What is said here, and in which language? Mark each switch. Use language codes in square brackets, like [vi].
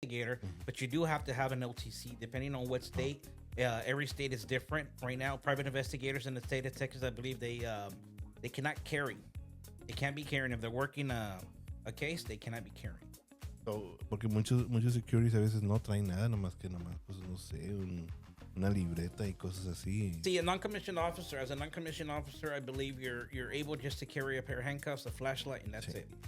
[en] investigator, but you do have to have an LTC depending on what state. Every state is different. Right now, private investigators in the state of Texas, I believe they cannot carry. They can't be carrying if they're working a case. They cannot be carrying. [es] So, porque muchos securities a veces no traen nada, nomás pues no sé, una libreta y cosas así. [en] See, as a non-commissioned officer, I believe you're able just to carry a pair of handcuffs, a flashlight, and that's it.